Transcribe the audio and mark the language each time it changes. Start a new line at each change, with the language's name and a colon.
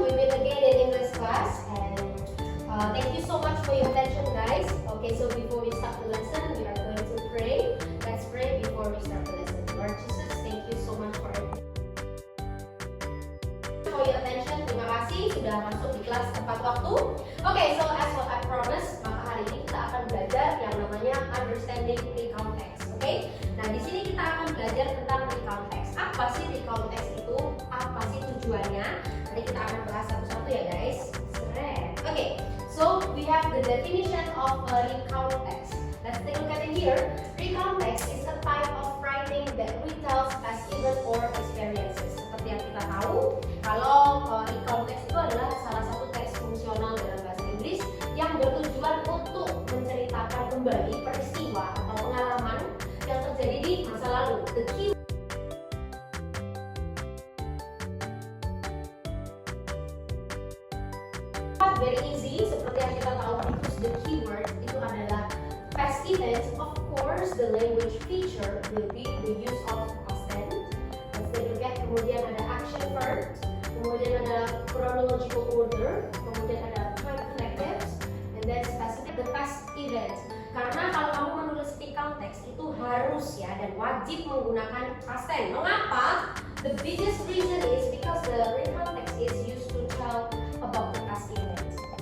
English: We will again in English class, and thank you so much for your attention, guys. Okay, so before we start the lesson, we are going to pray. Let's pray before we start the lesson. Lord Jesus, thank you so much for your attention.
Indonesian: Terima kasih sudah masuk di kelas tepat waktu.
English: Okay, so as what I promised,
Indonesian: maka hari ini kita akan belajar yang namanya
English: understanding recount text. Okay?
Indonesian: Nah, di sini kita akan belajar tentang recount text. Apa sih recount text itu? Apa sih tujuannya? Nanti kita akan bahas satu-satu ya, guys.
English: Okay, so we have the definition of a recount text. Let's take a look at it here. Recount text is a type of writing that retells past event or experiences.
Indonesian: Seperti yang kita tahu, kalau recount text itu adalah salah satu teks fungsional dalam bahasa Inggris yang bertujuan untuk menceritakan kembali peristiwa atau pengalaman yang terjadi di masa lalu.
English: The key very easy,
Indonesian: seperti yang kita tahu,
English: because the keyword
Indonesian: itu adalah
English: past events. Of course, the language feature will be the use of past tense. Let's take a look at,
Indonesian: kemudian ada
English: action verbs, kemudian ada chronological order, kemudian ada time connectives, and then specific the past events.
Indonesian: Karena kalau kamu menulis recount text itu harus ya dan wajib menggunakan past tense. Mengapa?
English: The biggest reason is because the recount text is used to tell about the past events.